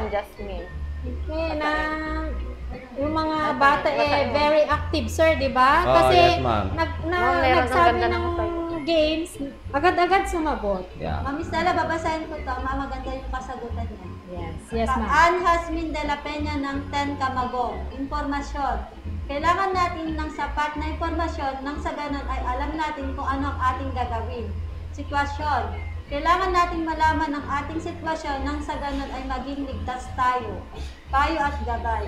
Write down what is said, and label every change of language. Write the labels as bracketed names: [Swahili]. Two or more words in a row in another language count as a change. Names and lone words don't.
[Filipino] Okay, na yung mga bata [English] very active, [Filipino] sir, di ba? Kasi nagsabi ng games, agad-agad sumagot. Yeah. Ma'am Estela, babasahin ko to. Maganda yung kasagutan niya. [English] Yes, ma'am. [Filipino] Ann Jasmine de la Peña ng 10 Camagong. Impormasyon. Kailangan natin ng sapat na impormasyon nang sa ganun ay alam natin kung ano ang ating gagawin. Sitwasyon. Kailangan natin malaman ang ating sitwasyon nang sa ganun ay maging ligtas tayo. Payo at gabay.